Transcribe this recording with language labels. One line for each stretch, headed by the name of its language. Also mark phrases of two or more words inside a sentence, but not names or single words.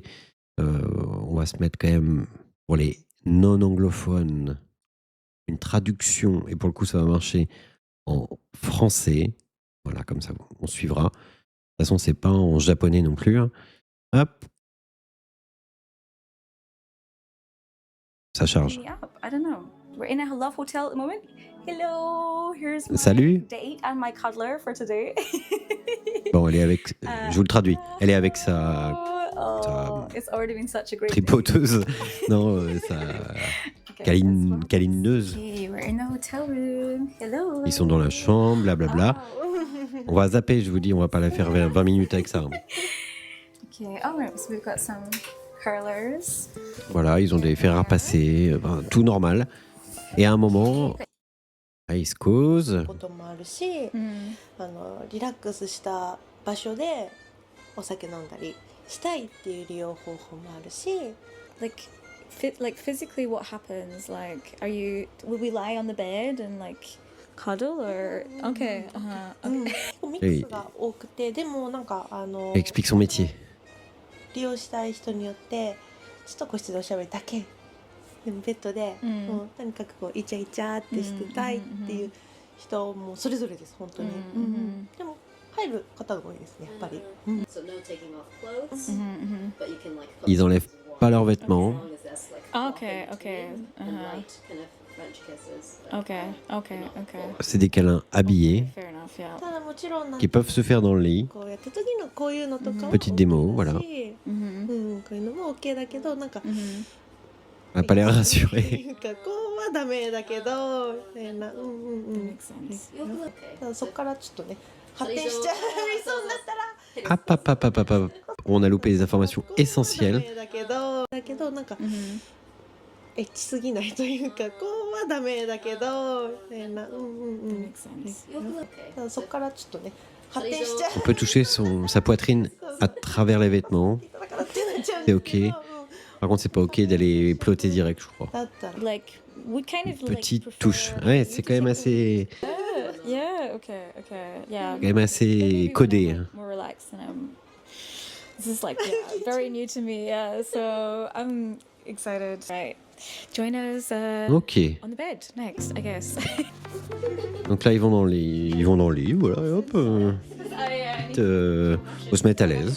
French: On va se mettre quand même, pour les non-anglophones, une traduction, et pour le coup, ça va marcher en français. Voilà, comme ça, on suivra. De toute façon, c'est pas en japonais non plus. Hein. Hop, ça charge.
English: Me up. I don't know. We're in a love hotel at the moment. Hello, here's my
French: Salut.
English: date and my cuddler for today.
French: Bon, elle est avec. Je vous le traduis. Elle est avec sa
English: Oh, it's already been such a great
French: tripoteuse. Non, sa
English: day.
French: câlineuse.
English: Okay, we're in the hotel room. Hello.
French: Ils sont dans la chambre, blablabla. Oh. On va zapper, je vous dis, on va pas la faire 20 minutes avec ça.
English: Okay. Oh, right. So we've got some curlers.
French: Voilà, ils ont des fers à passer, tout normal. Et à un moment, ils se causent.
Japanese: こともあるし、 Mm. リラックスした場所でお酒飲んだりしたいっていう利用方法もあるし、
English: Like physically, what happens? Like, will we lie on the bed and like cuddle or? Okay. Okay.
Japanese: ミックスが多くて、でもなんか
French: Elle explique son métier.
Japanese: 利用したい人によってちょっと個室でおしゃべりだけでもベッドで、うんもうとにかくこうイチャイチャってしてたいっていう人もそれぞれです本当に、うんでも入る方が多いですねやっぱり、
English: So no taking off clothes, Mm-hmm. but you can like.
French: Ils enlèvent pas leurs vêtements.
English: As long as there's, like, Okay, nothing okay, between and uh-huh. light kind of French kisses. but Okay. Okay. not Okay. full.
French: C'est des câlins habillés
English: Fair enough. Yeah.
Japanese: ただもちろんなんか
French: qui peuvent se faire dans le lit.
Japanese: こうやった時のこういうのとかも
French: Petite démo,
Japanese: OK だし Mm-hmm. うん、こういうのも OK だけどなんか Mm-hmm.
French: On n'a pas l'air
Japanese: な
French: rassuré.
Japanese: んかこうはダメだけどみたいなうんうんう
English: That
Japanese: ん
English: makes sense. You're good.
Japanese: ただそこからちょっとね発展しちゃいそうになったら
French: Hop, hop, hop, hop, hop, hop. On a loupé des informations essentielles.
Japanese: だけどなんか Mm-hmm. エッチすぎないというかこうはダメだけどみたいなうんうんう
English: That
Japanese: ん
English: makes sense. You're good. Okay.
Japanese: ただそこからちょっとね発展しちゃ
French: On peut toucher sa poitrine à travers les vêtements.
Japanese: うだからってなっちゃうんだ
French: C'est
Japanese: けど
English: OK.
French: Par contre, c'est pas OK d'aller ploter direct, je crois.
Japanese: だったら
English: Like we kind
French: Une
English: of like
French: petite
English: prefer-
French: touche. Ouais, c'est quand même assez,
English: Yeah. Okay. Okay. Yeah.
French: quand même assez codé. Hein.
English: More relaxed and this is like very new to me. Yeah. So I'm excited. Right. Join us Ok. on the bed next, I guess.
French: Donc là, ils vont dans le lit, voilà, et hop. Faut se mettre à l'aise.